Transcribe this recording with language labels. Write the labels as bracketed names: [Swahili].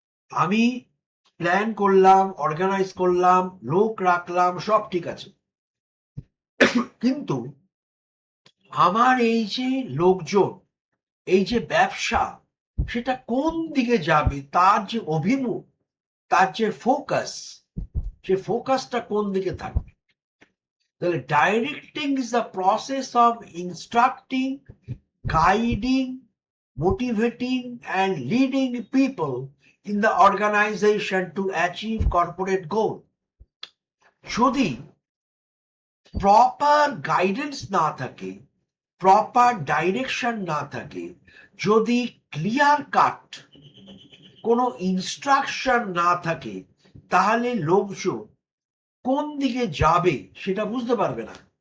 [Bangla] আমি প্ল্যান করলাম, অর্গানাইজ করলাম, লোক রাখলাম, সব ঠিক আছে, কিন্তু আমার এই যে লোকজন, এই যে ব্যবসা, সেটা কোন দিকে যাবে, তার যে অভিমুখ, তার যে ফোকাস, সে ফোকাসটা কোন দিকে থাকবে। [English] তাহলে directing is the process of instructing, guiding, motivating, and leading people in the organization to achieve corporate goal. [Bangla] যদি প্রপার গাইডেন্স না থাকে, প্রপার ডাইরেকশন না থাকে, যদি ক্লিয়ার কাট কোনো ইনস্ট্রাকশন না থাকে, তাহলে লোকজন কোন দিকে যাবে সেটা বুঝতে পারবে না।